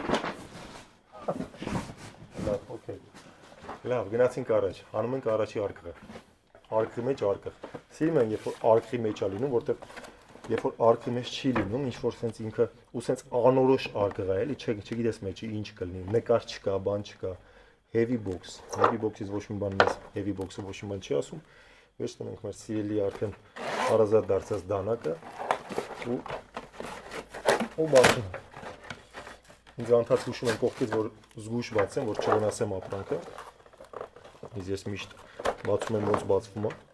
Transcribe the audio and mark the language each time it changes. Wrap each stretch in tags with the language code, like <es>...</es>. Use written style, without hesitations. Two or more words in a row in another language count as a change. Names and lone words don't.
<hy>Լավ, օքեյ։ Լավ, գնացինք առաջ, հանում ենք առաջի արկղը, արկղի մեջ արկղ, սիրում են երբ որ արկղի մեջ է լինում, որտև երբ որ արկղի մեջ չի լինում, ինչ-որ սենց ինքը ու սենց անորոշ արկղ է, էլի, չգիտես մեջը ինչ կլինի, նկար չկա, բան չկա,</hy> <en>heavy box-</en> <hy>ից ոչ մի բան մեզ</hy> <en>heavy box-</en> <hy>ը ոչ մի բան չի ասում, վերջ տնենք մեր սիրելի արդեն հարազատ դարձած դանակը ու բացում։ Ինձ անդադ հուշում են կողքից, որ զգույշ բացեմ, որ չվնասեմ ապրանքը։ Ես միշտ բացում եմ ոնց բացվում է։</hy>